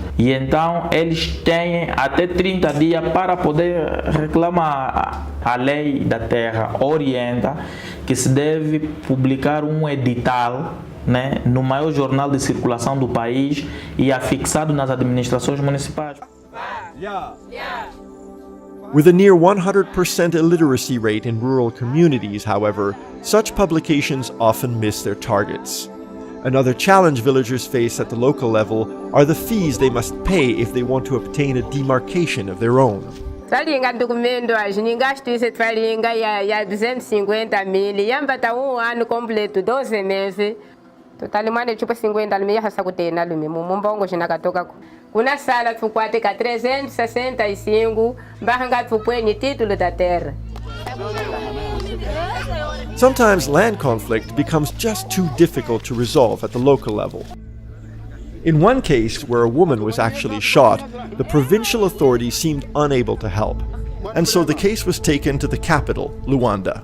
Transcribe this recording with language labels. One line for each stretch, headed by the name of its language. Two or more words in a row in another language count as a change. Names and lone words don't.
Portuguese: E então eles têm até 30 dias para poder reclamar. A lei da terra orienta que se deve publicar um edital, né, no maior jornal de circulação do país e afixado nas administrações municipais.
English: With a near 100% illiteracy rate in rural communities, however, such publications often miss their targets. Another challenge villagers face at the local level are the fees they must pay if they want to obtain a demarcation of their own.
Chokwe: Twalinga documento ninga justiça twalinga ya 250 mil yambata
Portuguese: ano completo 12 meses
Chokwe: totali mane chupa 50 mil hasa kutena lumi mumbongo chinakatoka kuna sala tukwate ka 365 mbanga tupwenye
Portuguese: título da terra.
English: Sometimes land conflict becomes just too difficult to resolve at the local level. In one case, where a woman was actually shot, the provincial authorities seemed unable to help, and so the case was taken to the capital, Luanda.